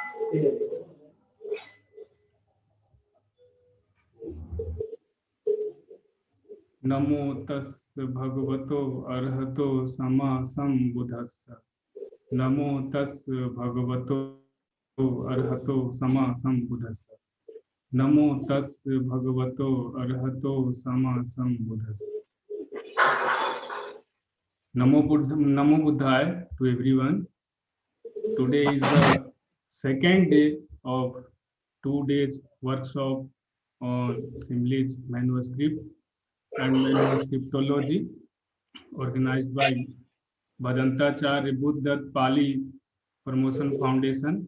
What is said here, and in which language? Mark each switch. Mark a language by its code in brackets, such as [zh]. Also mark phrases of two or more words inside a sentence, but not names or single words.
[pi] नमो तस् भगवतो अरहतो सम्मा सम्बुद्धस्स। नमो तस् भगवतो अरहतो सम्मा सम्बुद्धस्स। नमो तस् भगवतो अरहतो सम्मा सम्बुद्धस्स। Namo Buddhaya [en] to everyone. Today is the second day of 2 days workshop on Simli's manuscript and manuscriptology organized by Bhadantacharya Buddha Pali Promotion Foundation.